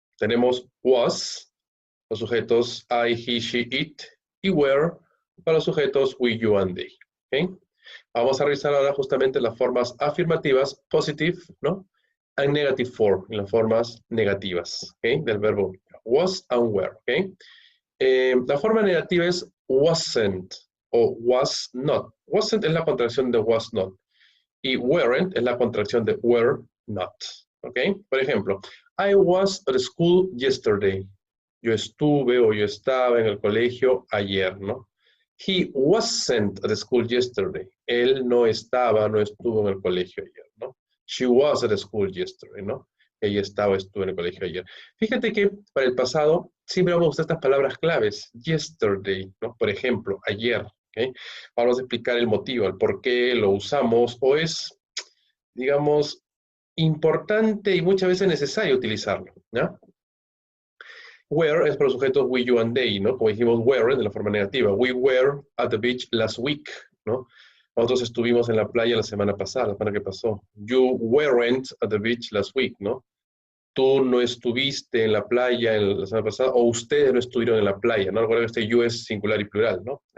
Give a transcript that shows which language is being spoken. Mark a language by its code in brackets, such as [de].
[es] Tenemos was, los sujetos I, he, she, it, y were, para los sujetos we, you, and they. ¿Okay? Vamos a revisar ahora justamente las formas afirmativas, positive, ¿no? [en] And negative form, [es] en las formas negativas, ¿okay? Del verbo was and were, ¿okay? La forma negativa es wasn't o was not. Wasn't es la contracción de was not y weren't es la contracción de were not. ¿Ok? Por ejemplo, [en] I was at school yesterday. [es] Yo estuve o yo estaba en el colegio ayer, ¿no? [en] He wasn't at school yesterday. [es] Él no estaba, no estuvo en el colegio ayer, ¿no? [en] She was at school yesterday, ¿no? [es] Ella estaba, estuvo en el colegio ayer. Fíjate que para el pasado siempre vamos a usar estas palabras claves. Yesterday, ¿no? Por ejemplo, ayer, ¿ok? Vamos a explicar el motivo, el por qué lo usamos o es, digamos, importante y muchas veces necesario utilizarlo, ¿no? Were es para los sujetos we, you, and they, ¿no? Como dijimos, were de la forma negativa. [en] We were at the beach last week, ¿no? [es] Nosotros estuvimos en la playa la semana pasada, la semana que pasó. [en] You weren't at the beach last week, [es] ¿no? Tú no estuviste en la playa la semana pasada, o ustedes no estuvieron en la playa, ¿no? Recuerda que este you es singular y plural, ¿no?